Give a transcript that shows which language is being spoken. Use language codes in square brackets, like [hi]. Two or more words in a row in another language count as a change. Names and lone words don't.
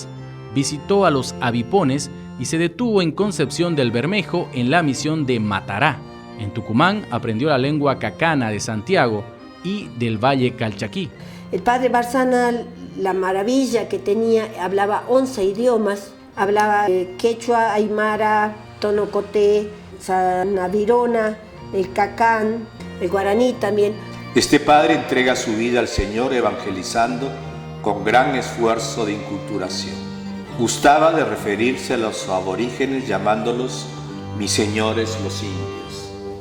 [es] Visitó a los avipones y se detuvo en Concepción del Bermejo en la misión de Matará. En Tucumán aprendió la lengua cacana de Santiago y del Valle Calchaquí. El padre Barzana, la maravilla que tenía, hablaba 11 idiomas, hablaba quechua, aymara, tonocoté, sanavirona, el cacán, el guaraní también. Este padre entrega su vida al Señor evangelizando con gran esfuerzo de inculturación. Gustaba de referirse a los aborígenes llamándolos mis señores los indios.